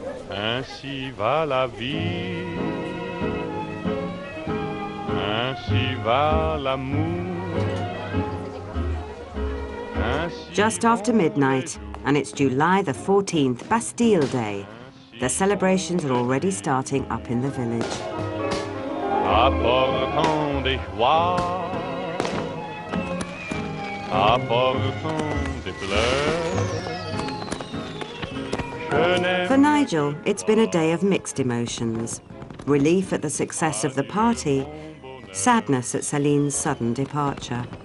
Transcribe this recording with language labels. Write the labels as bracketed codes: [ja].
[fr] Ainsi va la vie, ainsi va l'amour. [en] Just after midnight, and it's July the 14th, Bastille Day. The celebrations are already starting up in the village. [fr] Apportant des joies, apportant des fleurs. [en] For Nigel, it's been a day of mixed emotions. Relief at the success of the party, sadness at Celine's sudden departure.